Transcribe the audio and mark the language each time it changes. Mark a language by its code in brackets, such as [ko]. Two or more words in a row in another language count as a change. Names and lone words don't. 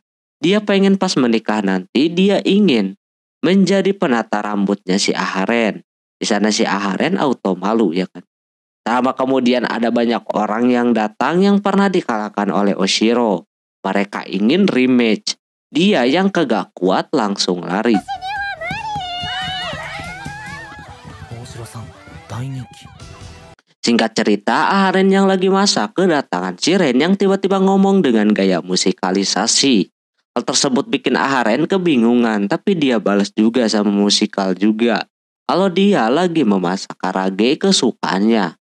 [id] Dia pengen pas menikah nanti dia ingin menjadi penata rambutnya si Aharen. Di sana si Aharen auto malu ya kan. Lama kemudian ada banyak orang yang datang yang pernah dikalahkan oleh Oshiro. Mereka ingin rematch. Dia yang kagak kuat langsung lari. [ja] 大城さん大人気。 [id] Singkat cerita, Aharen yang lagi masak kedatangan si Ren yang tiba-tiba ngomong dengan gaya musikalisasi. Hal tersebut bikin Aharen kebingungan, tapi dia balas juga sama musikal juga. Kalau dia lagi memasak karage kesukaannya.